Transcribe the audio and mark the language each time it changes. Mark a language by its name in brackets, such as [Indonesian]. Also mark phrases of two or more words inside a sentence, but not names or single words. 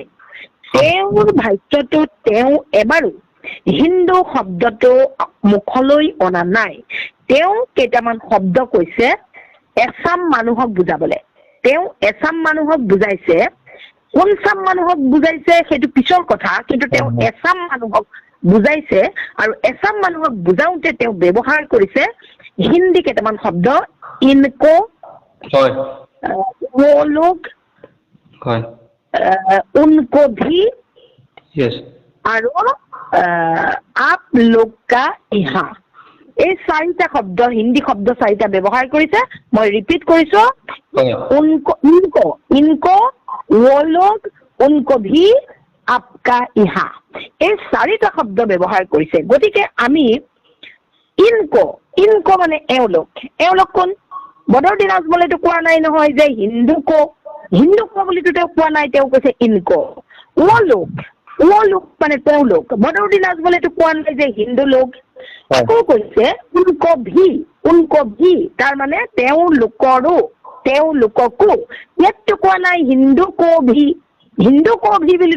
[Assamese] তেওঁৰ ভাষ্যটোত তেওঁ এবাৰো হিন্দু শব্দটো মুখলৈ অনা নাই তেওঁ কেইটামান শব্দ কৈছে এছাম মানুহক বুজাবলে তেওঁ এছাম মানুহক বুজাইছে কোন চাম মানুহক বুজাইছে সেইটো পিছৰ কথা কিন্তু তেওঁ এছাম মানুহক বুজাইছে আৰু এছাম মানুহক বুজাওঁতে তেওঁ ব্যৱহাৰ কৰিছে হিন্দী কেইটামান শব্দ ইনকো হয় [Hindi] वो लोग [Assamese] হয় [Hindi] उनको भी [English] यस [Assamese] আৰু [Hindi] आप लोग का यहाँ [Assamese] এই চাৰিটা শব্দ হিন্দী শব্দ চাৰিটা ব্যৱহাৰ কৰিছে মই ৰিপিট কৰিছো [Hindi] इनको वो लोग उनको भी आपका यहाँ [Assamese] এই চাৰিটা শব্দ ব্যৱহাৰ কৰিছে গতিকে আমি ইনকো মানে এওঁলোক কোন বদৰুদ্দিন আজমলেতো কোৱা নাই নহয় যে [Hindi] हिन्दू को [Assamese] বুলিতো তেওঁ কোৱা নাই তেওঁ কৈছে [Hindi] इनको वो लोग [Assamese] মানে তেওঁলোক বদৰুদ্দিন আজমলেতো কোৱা নাই যে হিন্দু লোক আকৌ কৈছে [Hindi] उनको भी [Assamese] তাৰ মানে তেওঁলোককো ইয়াততো কোৱা নাই [Hindi] हिन्दू को भी [Assamese] বুলিতো